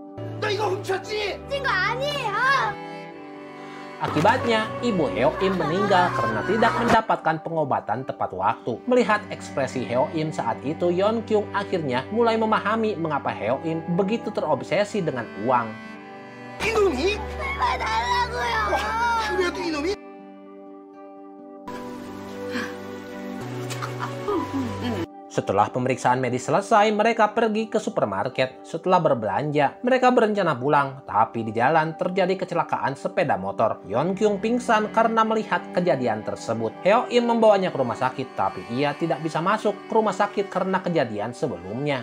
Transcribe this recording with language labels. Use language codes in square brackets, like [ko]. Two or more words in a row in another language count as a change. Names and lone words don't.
[id] Akibatnya, ibu Heo Im meninggal karena tidak mendapatkan pengobatan tepat waktu. Melihat ekspresi Heo Im saat itu, Yeon Kyung akhirnya mulai memahami mengapa Heo Im begitu terobsesi dengan uang. [ko] 이놈이? 그래도 이놈이? [id] Setelah pemeriksaan medis selesai, mereka pergi ke supermarket. Setelah berbelanja, mereka berencana pulang. Tapi di jalan terjadi kecelakaan sepeda motor. Yeon-kyung pingsan karena melihat kejadian tersebut. Heo-im membawanya ke rumah sakit, tapi ia tidak bisa masuk ke rumah sakit karena kejadian sebelumnya.